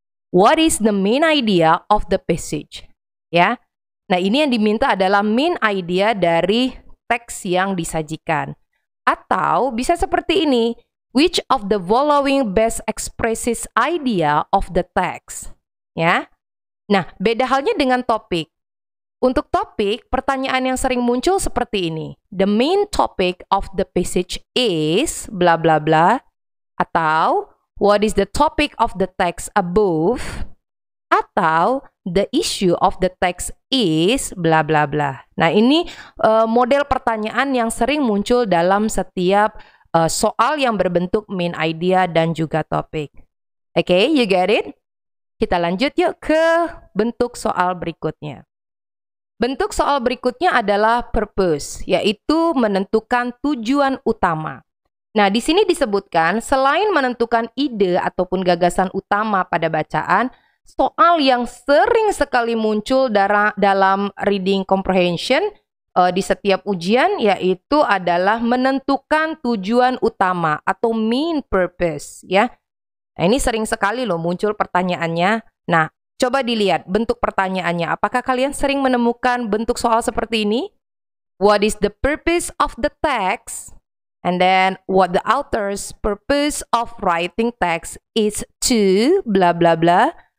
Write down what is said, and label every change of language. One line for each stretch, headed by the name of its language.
English: What is the main idea of the passage?
Indonesian: Ya. Nah, ini yang diminta adalah
English: main idea
Indonesian: dari teks yang disajikan. Atau bisa seperti ini.
English: Which of the following best expresses idea of the text?
Indonesian: Ya. Nah, beda halnya dengan topik. Untuk topik, pertanyaan yang sering muncul seperti ini.
English: The main topic of the passage is bla bla bla.
Indonesian: Atau
English: what is the topic of the text above?
Indonesian: Atau
English: the issue of the text is bla bla bla.
Indonesian: Nah, ini model pertanyaan yang sering muncul dalam setiap soal yang berbentuk main idea dan juga topik. Oke,
English: you get it?
Indonesian: Kita lanjut yuk ke bentuk soal berikutnya. Bentuk soal berikutnya adalah purpose, yaitu menentukan tujuan utama. Nah, di sini disebutkan selain menentukan ide ataupun gagasan utama pada bacaan, soal yang sering sekali muncul dalam
English: reading comprehension
Indonesian: di setiap ujian yaitu adalah menentukan tujuan utama atau
English: main purpose
Indonesian: ya. Nah, ini sering sekali loh muncul pertanyaannya. Nah, coba dilihat bentuk pertanyaannya. Apakah kalian sering menemukan bentuk soal seperti ini?
English: What is the purpose of the text? And then what the author's purpose of writing text is to bla bla bla.